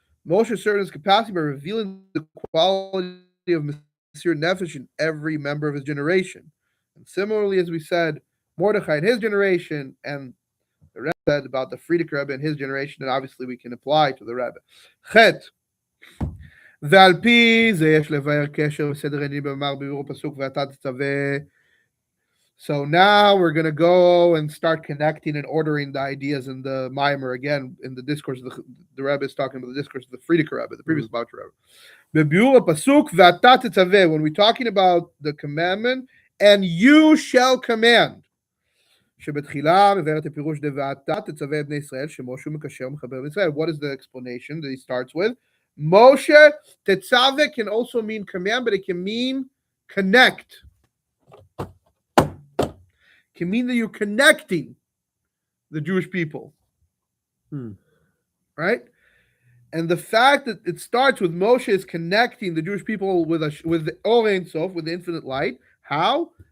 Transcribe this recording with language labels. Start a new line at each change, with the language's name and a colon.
English: Moshe served his capacity by revealing the quality of Mesirat Nefesh in every member of his generation. And similarly, as we said, Mordechai in his generation, and the Rebbe said about the Frierdiker Rebbe in his generation, and obviously we can apply to the Rebbe.
Hebrew: Chet. ועל פי זה יש לבאר קשר וסדר עניינים במאמר בביאור הפסוק ואתה תצווה.
English: So now we're going to go and start connecting and ordering the ideas in the maamar again in the discourse. The Rebbe is talking about the discourse of the Frierdiker Rebbe, the previous Lubavitcher Rebbe.
Hebrew: בביאור הפסוק ואתה תצווה,
English: when we're talking about the commandment, and you shall command.
Hebrew: שבתחילה מבארת הפירוש דבעתה תצווה בני ישראל שמשה מקשר ומחבר לישראל.
English: What is the explanation that he starts with? Moshe Tetzave can also mean command, but it can mean connect. It can mean that you're connecting the Jewish people. Right? And the fact that it starts with Moshe is connecting the Jewish people with the Or Ein Sof, with the infinite light. How?